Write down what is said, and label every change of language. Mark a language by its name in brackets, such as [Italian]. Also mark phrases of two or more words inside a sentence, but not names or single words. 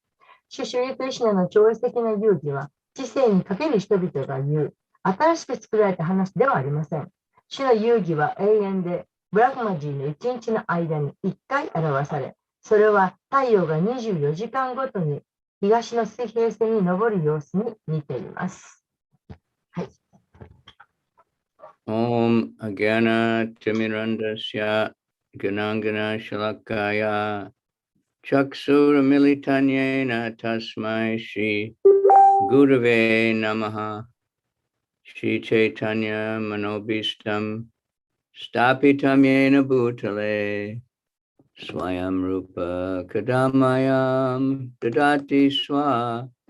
[Japanese] シュリー・クリシュナの超越的な遊戯は、知性にかける人々が言う、新しく作られた話ではありません。主の遊戯は永遠で、ブラフマジーの一日の間に1回表され、それは太陽が24時間ごとに東の水平線に昇る様子に似ています。はい。 [Sanskrit] ॐ अगान तिमिरान्धस्य गनाङ्गन शलाकया चक्षुर मिलितान्येन तस्मै श्री गुरवे नमः श्री चैतन्य मनोभीष्टम् स्थापितम् येन भूतले स्वयम् रूप कदामयम् ददाति स्व